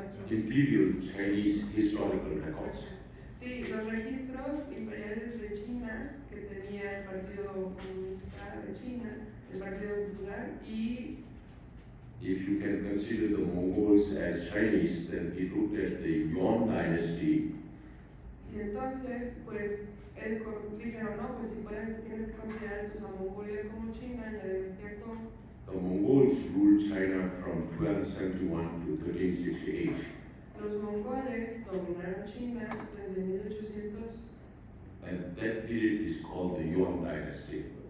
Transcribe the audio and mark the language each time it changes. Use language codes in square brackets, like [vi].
[en] Imperial Chinese historical records. [es] sí, los registros imperiales de China que tenía el Partido Comunista de China, el Partido Popular y [en] If you can consider the Mongols as Chinese, then he looked at the Yuan dynasty. [es] Y entonces, pues, él dijeron, no, pues si pueden, tienes que considerar entonces a Mongolia como China en la dinastía actual. [en] The Mongols ruled China from 1271 to 1368. [es] Los mongoles dominaron China desde 1800. [en] And that period is called the Yuan dynasty.